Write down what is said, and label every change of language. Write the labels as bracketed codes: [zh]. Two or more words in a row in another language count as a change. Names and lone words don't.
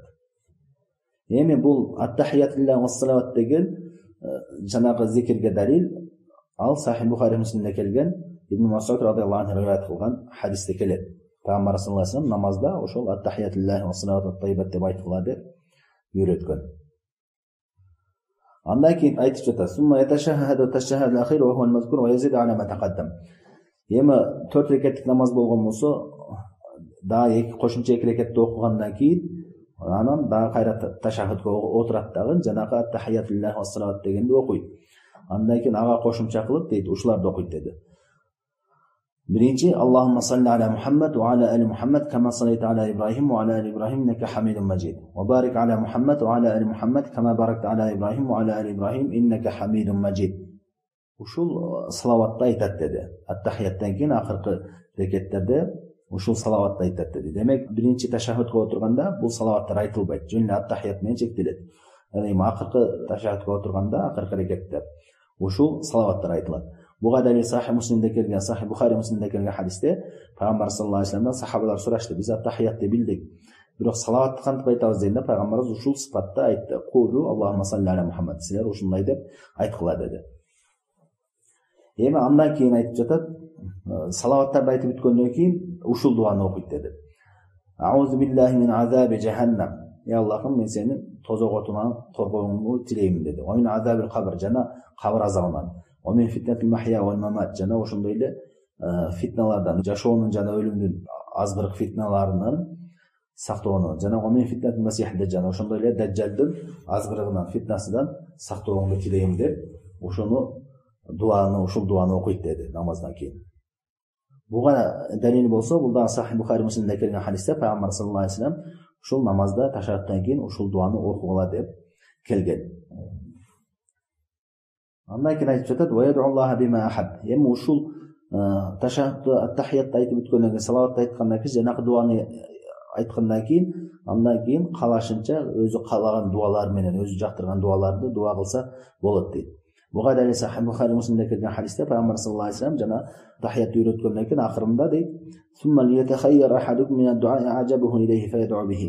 [ky] Эми бул [ar] التحيات لله والصلوات [ky] деген жанагы зикирге далил, ал Сахih Бухари Муслимде келген, Ибн Мас'уд [ar] رضي الله عنه [ky] риваят кылган хадисте келет. Пайгамбар [ar] صلى الله عليه وسلم [ky] намазда ошол [ar] التحيات لله والصلوات والطيبات [ky] деп айткыла деп үйрөткөн. [ar] Андан кийин айтып жатат: "ثم يتشهد التشهد الأخير وهو المذكور ويزيد على ما تقدم." [ky] Эми 4 рекеттик намаз болгон болсо, дагы эки кошумча эки рекетти окугандан кийин анан дагы кайра ташаххудка отурат дагы жанагы [ar] التحيات لله والصلوات [ky] дегенди окуйт. Андан кийин ага кошумча кылып дейт, ушуларды окуйт деди. Биринчи: [ar] اللهم صل على محمد وعلى آل محمد كما صليت على إبراهيم وعلى آل إبراهيم إنك حميد مجيد. وبارك على محمد وعلى آل محمد كما باركت على إبراهيم وعلى آل إبراهيم إنك حميد مجيد. [ky] Ушул салаватты айтат деди. Аттахияттан кийин акыркы рекеттерде ушул салаватты айтат деди. Демек биринчи ташаххудка отурганда бул салаваттар айтылбайт. Жөн эле аттахият менен чектелет. Эми акыркы ташаххудка отурганда, акыркы рекетте ушул салаваттар айтылат. Буга далил Сахih Муслимде келген, Сахih Бухари Муслимде келген хадисте пайгамбар [ar] صلى الله عليه وسلم дан [ky] сахабалар сурашты: "Биз аттахиятты билдик, бирок салаватты кантип айтабыз?" дегенде пайгамбарыбыз ушул сыпатта айтты: [ar] "قولوا اللهم صل على محمد." [ky] Силер ушундай деп айткыла деди. Эми андан кийин айтып жатат, салаваттарды айтып бүткөндөн кийин ушул дуаны окуйт деди. [ar] أعوذ بالله من عذاب جهنم. [ky] Я Аллахым, мен сени тозок отунан коргооңду тилеймин деди. [ar] ومن عذاب القبر, [ky] жана кабыр азабынан. [ar] ومن فتنة المحيا والممات, [ky] жана ошондой эле фитналардан, жашоонун жана өлүмдүн азгырык фитналарынан сактоону, жана [ar] ومن فتنة المسيح الدجال, [ky] ошондой эле даджалдын азгырыгынан, фитнасынан сактооңду тилейм деп ошону ушул дуаны окуйт деди намаздан кийин. Буга далил болсо, бул да Сахih Бухари Муслимде келген хадисте пайгамбар [ar] صلى الله عليه وسلم [ky] ушул намазда ташаххудтан кийин ушул дуаны окугула деп келген. Андан кийин айтып жатат: [ar] "ويدعو الله بما أحب." [ky] Эми ушул ташаххудты, аттахиятты айтып бүткөндөн кийин, салаватты айткандан кийин, жанагы дуаны айткандан кийин, андан кийин калашынча өзү каалаган дуалар менен, өзү жактырган дуаларды дуа кылса болот дейт. Буга далил Сахih Бухари Муслимде келген хадисте пайгамбар [ar] صلى الله عليه وسلم [ky] жана тахиятты үйрөткөндөн кийин акырында дейт: [ar] "ثم ليتخير أحدكم من الدعاء أعجبه إليه فيدعو به."